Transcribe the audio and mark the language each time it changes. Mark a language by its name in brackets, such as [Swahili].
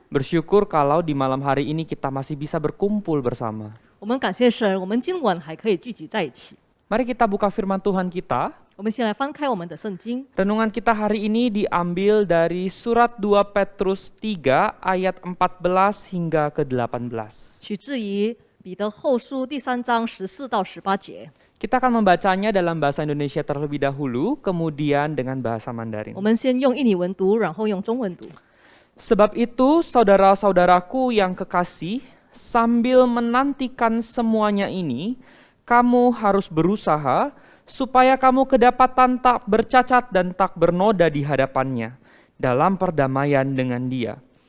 [Indonesian] bersyukur kalau di malam hari ini kita masih bisa berkumpul bersama. [Chinese] 我们感谢神，我们今晚还可以聚集在一起。 [Indonesian] Mari kita buka firman Tuhan kita. [Chinese] 我们先来翻开我们的圣经， [Indonesian] Renungan kita hari ini diambil dari surat 2 Petrus 3 ayat 14 hingga ke 18. [Chinese] 取自于彼得后书第3章14到18节。 [Indonesian] Kita akan membacanya dalam bahasa Indonesia terlebih dahulu, kemudian dengan bahasa [Chinese] 我 [Indonesian] Mandarin. [Chinese] 们先用印尼文读，然后用中文读。 [Indonesian] Sebab itu, saudara-saudaraku yang kekasih, sambil menantikan semuanya ini, kamu harus berusaha supaya kamu kedapatan tak bercacat dan tak bernoda di hadapannya dalam perdamaian dengan Dia.